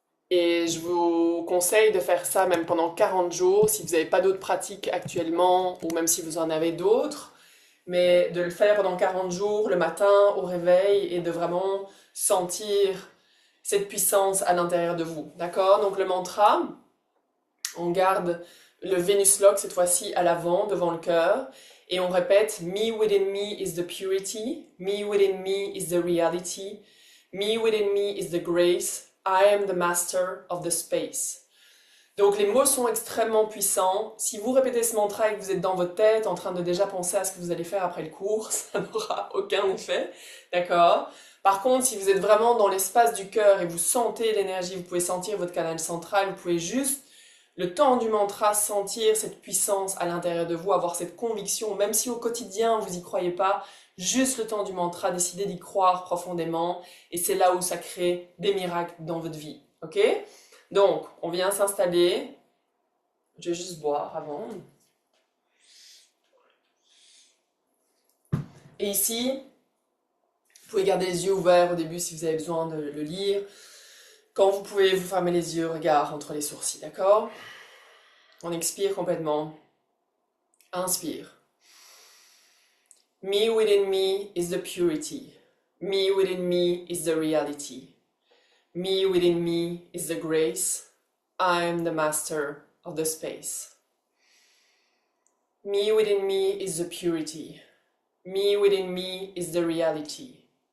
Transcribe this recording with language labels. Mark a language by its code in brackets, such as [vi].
[fr] Et je vous conseille de faire ça même pendant 40 jours si vous n'avez pas d'autres pratiques actuellement ou même si vous en avez d'autres. Mais de le faire pendant 40 jours le matin au réveil et de vraiment sentir cette puissance à l'intérieur de vous. D'accord? Donc le mantra, on garde le Venus Lock cette fois-ci à l'avant, devant le cœur. Et on répète, [en] Me within me is the purity, Me within me is the reality, Me within me is the grace, I am the master of the space. [fr] Donc les mots sont extrêmement puissants. Si vous répétez ce mantra et que vous êtes dans votre tête en train de déjà penser à ce que vous allez faire après le cours, ça n'aura aucun effet, d'accord? Par contre, si vous êtes vraiment dans l'espace du cœur et vous sentez l'énergie, vous pouvez sentir votre canal central, vous pouvez juste, le temps du mantra, sentir cette puissance à l'intérieur de vous, avoir cette conviction, même si au quotidien vous n'y croyez pas, juste le temps du mantra, décidez d'y croire profondément et c'est là où ça crée des miracles dans votre vie, ok? Donc, on vient s'installer. Je vais juste boire avant. Et ici, vous pouvez garder les yeux ouverts au début si vous avez besoin de le lire. Quand vous pouvez, vous fermez les yeux, regard entre les sourcils, d'accord? On expire complètement. Inspire. [en] Me within me is the purity. Me within me is the reality. Me within me is the grace. I am the master of the space. Me within me is the purity. Me within me is the reality.